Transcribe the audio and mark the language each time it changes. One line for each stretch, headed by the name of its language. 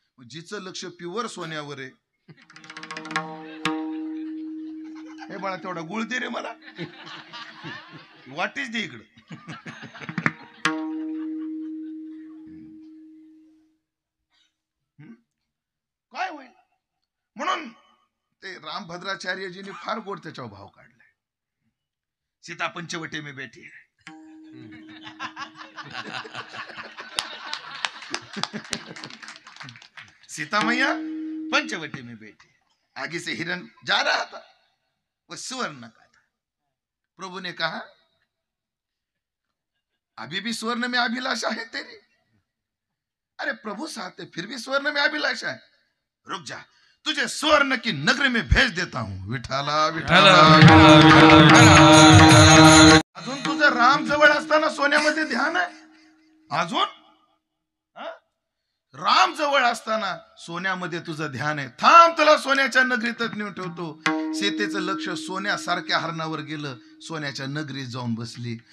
Marathi: जिचं लक्ष प्युअर सोन्यावर आहे, हे बाळा तेवढा गुळ दे रे मला, वाटीच दे इकडं. काय होईल? म्हणून ते रामभद्राचार्यजींनी फार गोड त्याच्यावर भाव काढलाय.
Hindi: सीता पंचवटी में बैठी है, सीता मैया पंचवटी में बैठी, आगे से हिरण जा रहा था, वो स्वर्ण का था. प्रभु ने कहा अभी भी स्वर्ण में अभिलाषा है तेरी? अरे प्रभु साथ है फिर भी स्वर्ण में अभिलाषा है. रुक जा, तुझे स्वर्ण की नगरी में भेज देता हूं.
Marathi: विठाला विठाला. अजून तुझं राम जवळ असताना सोन्यामध्ये ध्यान आहे? अजून राम जवळ असताना सोन्यामध्ये तुझं ध्यान आहे? थांब, तुला सोन्याच्या नगरीतच नेऊन ठेवतो. सीतेचं लक्ष सोन्यासारख्या हरणावर गेलं, सोन्याच्या नगरीत जाऊन बसली.